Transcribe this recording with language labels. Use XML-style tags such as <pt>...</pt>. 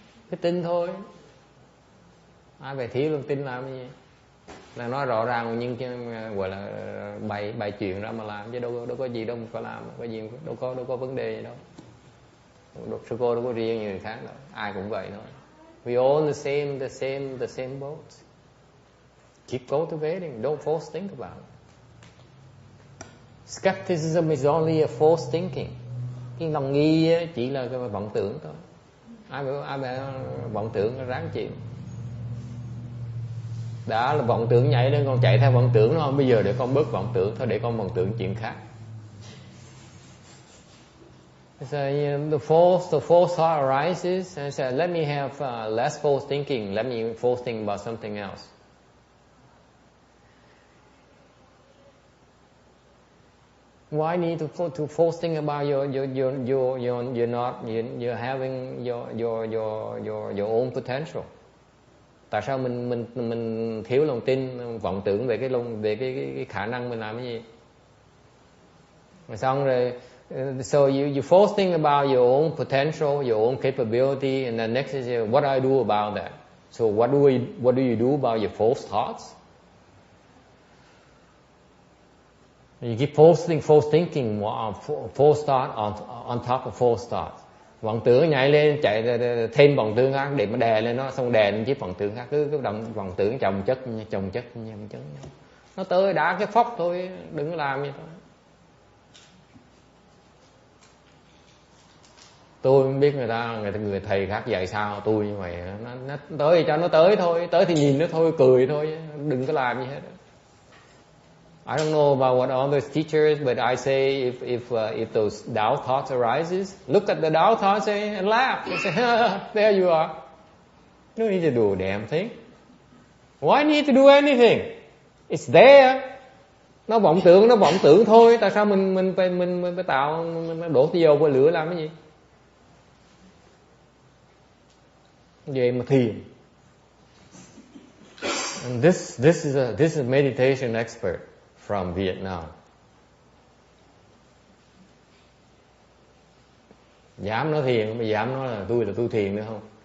<vi>Cái tin thôi. Ai phải thiếu luôn tin làm cái gì? Là nói rõ ràng nhưng gọi là bày chuyện ra mà làm chứ đâu có gì đâu mà phải làm, có gì đâu có vấn đề gì đâu. Sư cô đâu có riêng như người khác đâu, ai cũng vậy thôi.</vi> <en>We all the same boat. Keep cultivating, don't force think about it. Skepticism is only a false thinking.</en> <vi>Cái lòng nghi chỉ là cái vọng tưởng thôi. Ai phải vọng tưởng ráng chịu. Đã là vọng tưởng nhảy lên, con chạy theo vọng tưởng nó không, bây giờ để con bớt vọng tưởng thôi, để con vọng tưởng chuyện khác.</vi> <en>So, the false thought arises and says, let me have less false thinking, let me false think about something else. Why need to false think about you're having your own potential?</en> <vi>Tại sao mình thiếu lòng tin, vọng tưởng về cái khả năng mình làm cái gì? Rồi xong rồi,</vi> <en>so you first think about your own potential, your own capability, and then next is what do I do about that? So what do you do about your false thoughts? You keep false thinking, false thought on top of false thought.</en> <vi>Vọng tưởng nhảy lên, chạy thêm vọng tưởng khác để mà đè lên nó, xong đè lên chiếc vọng tưởng khác, cứ vọng tưởng chồng chất. Nó tới đã cái phóc thôi, đừng có làm vậy thôi. Tôi không biết người thầy khác dạy sao, tôi như vậy, nó tới thì cho nó tới thôi, tới thì nhìn nó thôi, cười thôi, đừng có làm gì hết.</vi> <en>I don't know about what others teachers, but I say if those doubt thoughts arises, look at the doubt thoughts and laugh. And say, there you are. You don't need to do a damn thing. Why need to do anything? It's there.</en> <vi>Nó vọng tưởng thôi. Tại sao mình phải tạo, mình đổ dầu qua lửa làm cái gì? Vậy mà thiền.</vi> <en>And this is a meditation expert from Vietnam.</en> <vi>Dám nói thiền, mà dám nói là tôi thiền nữa không?</vi>